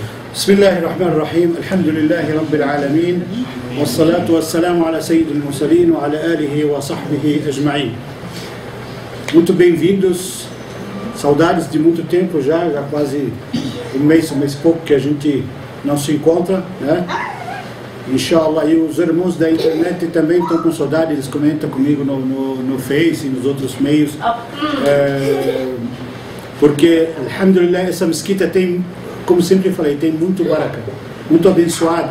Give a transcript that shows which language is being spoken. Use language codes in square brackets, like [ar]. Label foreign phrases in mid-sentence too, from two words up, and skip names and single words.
[ar] بسم الله الرحمن الرحيم الحمد لله رب العالمين والصلاة والسلام على سيد المرسلين وعلى آله وصحبه أجمعين. [pt] Muito bem-vindos, saudades de muito tempo já quase um mês e pouco que a gente não se encontra, né? Inshallah, e os irmãos da internet também estão com saudade, eles comentam comigo no Face e nos outros meios, porque, alhamdulillah, essa mesquita tem, como sempre falei, tem muito baraka, muito abençoada,